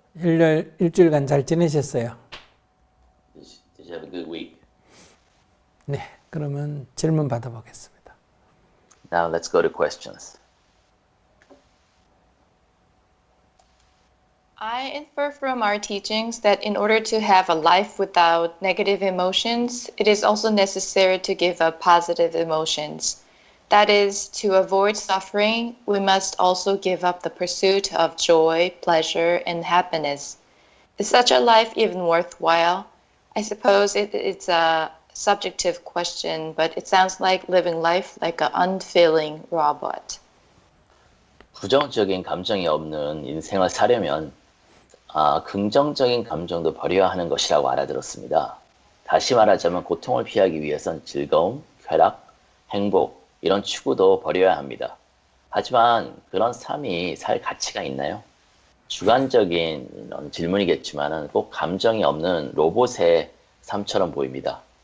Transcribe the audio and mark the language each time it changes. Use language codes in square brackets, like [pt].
[ko] 일주일간 잘 지내셨어요? [en] Did you have a good week? [ko] 네, 그러면 질문 받아보겠습니다. [en] Now let's go to questions. I infer from our teachings that in order to have a life without negative emotions, it is also necessary to give up positive emotions. That is, to avoid suffering, we must also give up the pursuit of joy, pleasure, and happiness. Is such a life even worthwhile? I suppose it's a subjective question, but it sounds like living life like an unfeeling robot. [ko] 부정적인 감정이 없는 인생을 사려면 긍정적인 감정도 버려야 하는 것이라고 알아들었습니다. 다시 말하자면 고통을 피하기 위해선 즐거움, 쾌락, 행복 이런 추구도 버려야 합니다. 하지만 그런 삶이 살 가치가 있나요? 주관적인 질문이겠지만 꼭 감정이 없는 로봇의 삶처럼 보입니다.